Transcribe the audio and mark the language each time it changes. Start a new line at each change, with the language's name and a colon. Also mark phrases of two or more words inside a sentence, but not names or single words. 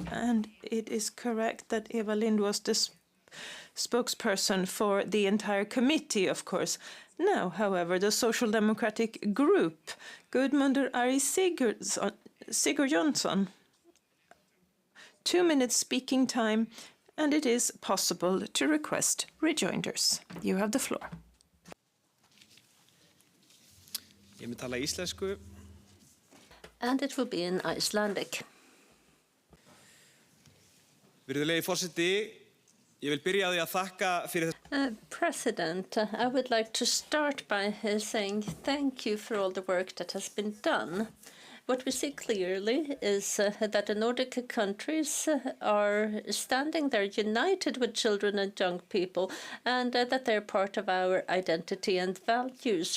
English: And it is correct that Eva Lind was the spokesperson for the entire committee, of course. Now, however, the Social Democratic Group, Gudmundur Ari Sigurjonsson, 2 minutes speaking time, and it is possible to request rejoinders. You have the floor.
Icelandic: Ég mun tala íslensku.
English: And it will be in Icelandic.
Icelandic: Virðulegi forseti, ég vil byrja á því að þakka fyrir
English: President, I would like to start by saying thank you for all the work that has been done. What we see clearly is that the Nordic countries are standing there united with children and young people, and that they're part of our identity and values.